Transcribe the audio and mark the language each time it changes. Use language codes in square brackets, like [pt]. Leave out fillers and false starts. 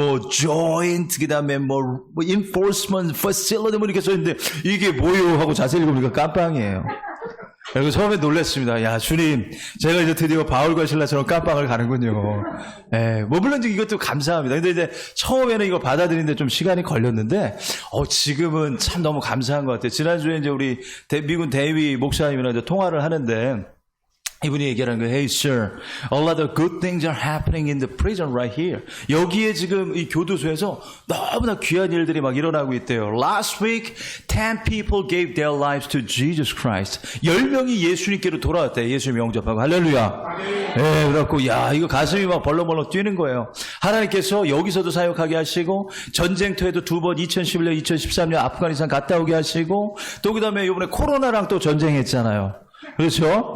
[ko] joint, 그 다음에 enforcement facility, 이렇게 써있는데, 이게 뭐요? 하고 자세히 읽어보니까 깜빵이에요. 그리고 처음에 놀랐습니다. 야, 주님, 제가 이제 드디어 바울과 실라처럼 깜빵을 가는군요. 물론 이것도 감사합니다. 근데 이제 처음에는 이거 받아들이는데 좀 시간이 걸렸는데, 지금은 참 너무 감사한 것 같아요. 지난주에 이제 우리 미군 대위 목사님이랑 이제 통화를 하는데, 이분이 얘기하는 거예요. [en] Hey sir, a lot of good things are happening in the prison right here. [ko] 여기에 지금 이 교도소에서 너무나 귀한 일들이 막 일어나고 있대요. [en] Last week, 10 people gave their lives to Jesus Christ. [ko] 10명이 예수님께로 돌아왔대요. 예수님 영접하고. 할렐루야. 그래갖고, 이거 가슴이 막 벌렁벌렁 뛰는 거예요. 하나님께서 여기서도 사역하게 하시고, 전쟁터에도 2번, 2011년, 2013년 아프가니스탄 갔다 오게 하시고, 또 그 다음에 이번에 코로나랑 또 전쟁했잖아요. 그렇죠?